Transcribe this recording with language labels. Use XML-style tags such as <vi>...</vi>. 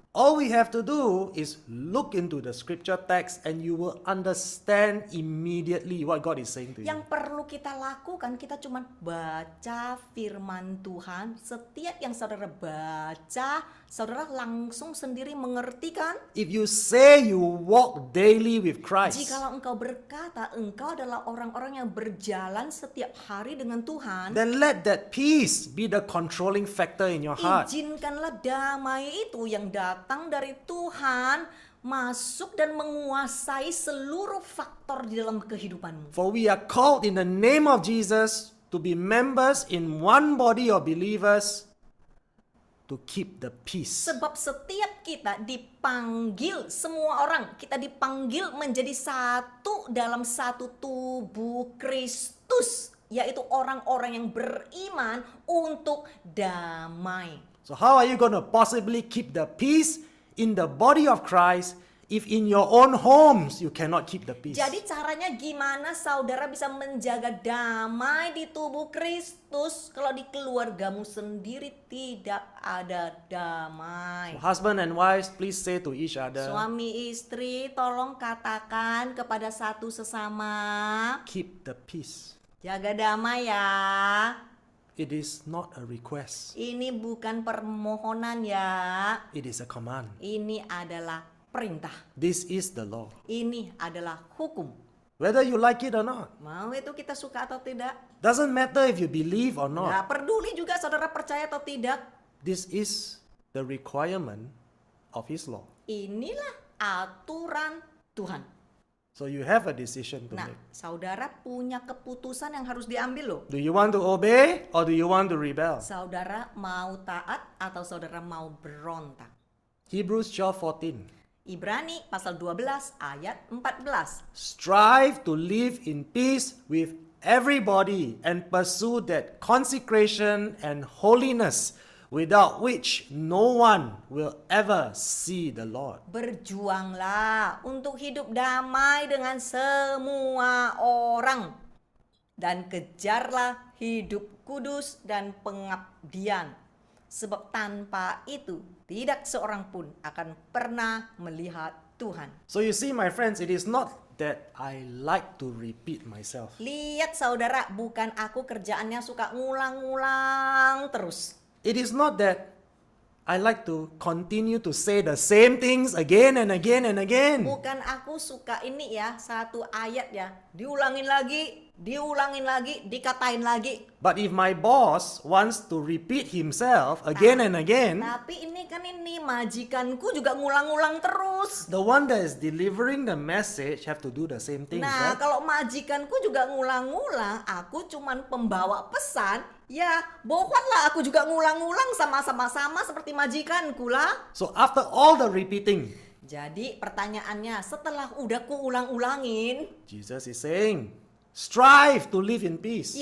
<en>All we have to do is look into the scripture text and you will understand immediately what God is saying to you.</en> <id>Yang perlu kita lakukan, kita cuma baca firman Tuhan. Setiap yang saudara baca Saudara langsung sendiri mengerti kan?</id> <en>If you say you walk daily with Christ,</en> <id>Jikalau engkau berkata engkau adalah orang-orang yang berjalan setiap hari dengan Tuhan,</id> <en>then let that peace be the controlling factor in your heart.</en> <id>izinkanlah damai itu yang datang dari Tuhan masuk dan menguasai seluruh faktor di dalam kehidupanmu.</id> <en>For we are called in the name of Jesus to be members in one body of believers to keep the peace.</en> <id>Sebab setiap kita dipanggil, semua orang kita dipanggil menjadi satu dalam satu tubuh Kristus, yaitu orang-orang yang beriman untuk damai.</id> <en>So how are you going to possibly keep the peace in the body of Christ if in your own homes you cannot keep the peace?</en> <id>Jadi caranya gimana saudara bisa menjaga damai di tubuh Kristus kalau di keluargamu sendiri tidak ada damai?</id> <en>Husband and wives, please say to each other,</en> <id>Suami istri tolong katakan kepada satu sesama,</id> <en>keep the peace.</en> <id>jaga damai ya.</id> <en>It is not a request.</en> <id>Ini bukan permohonan ya.</id> <en>It is a command.</en> <id>Ini adalah perintah.</id> <en>This is the law.</en> <id>Ini adalah hukum.</id> <en>Whether you like it or not.</en> <id>Mau itu kita suka atau tidak?</id> <en>Doesn't matter if you believe or not.</en> <id>Nggak peduli juga saudara percaya atau tidak.</id> <en>This is the requirement of His law.</en> <id>Inilah aturan Tuhan.</id> <en>So you have a decision to</en> <id>Nah,</id> <en>make.</en> <id>saudara punya keputusan yang harus diambil loh.</id> <en>Do you want to obey or do you want to rebel?</en> <id>Saudara mau taat atau saudara mau berontak?</id> <en>Hebrews 12:14.</en> <id>Ibrani pasal 12 ayat 14.</id> <en>Strive to live in peace with everybody and pursue that consecration and holiness without which no one will ever see the Lord.</en> <id>Berjuanglah untuk hidup damai dengan semua orang dan kejarlah hidup kudus dan pengabdian. Sebab tanpa itu tidak seorang pun akan pernah melihat Tuhan.</id> <en>So you see, my friends, it is not that I like to repeat myself.</en> <id>Lihat saudara, bukan aku kerjaannya suka ngulang-ngulang terus.</id> <en>It is not that I like to continue to say the same things again and again and again.</en> <id>Bukan aku suka ini ya, satu ayat ya, diulangin lagi, dikatain lagi.</id> <en>But if my boss wants to repeat himself again and again,</en> <id>Tapi ini majikanku juga ngulang-ngulang terus.</id> <en>the one that is delivering the message have to do the same things,</en> <id>Nah,</id> <en>right?</en> <id>kalau majikanku juga ngulang-ngulang, aku cuman pembawa pesan, ya bohonglah aku juga ngulang-ngulang sama-sama seperti majikanku lah.</id> <en>So after all the repeating,</en> <id>Jadi pertanyaannya, setelah udah kuulang-ulangin,</id> <en>Jesus is saying, strive to live in peace.</en>